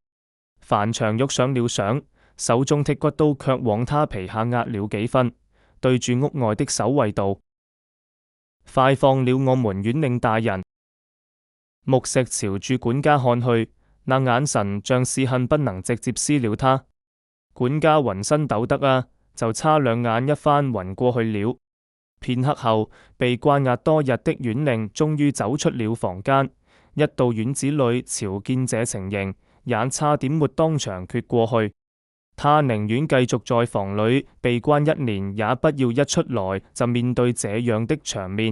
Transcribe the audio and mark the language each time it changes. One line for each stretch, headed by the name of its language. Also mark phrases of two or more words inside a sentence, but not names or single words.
Chinese: 樊長玉想了想，手中剔骨刀卻往他皮下壓了幾分，對住屋外的守衛道：快放了我們縣令大人！木石朝住管家看去，那眼神像是恨不能直接撕了他。管家渾身抖得啊，就差兩眼一翻暈過去了。片刻後，被關押多日的縣令終於走出了房間，一到院子裏朝見這情形，也差點沒當場決過去。他寧願繼續在房裏被關1年，也不要一出來就面對這樣的場面。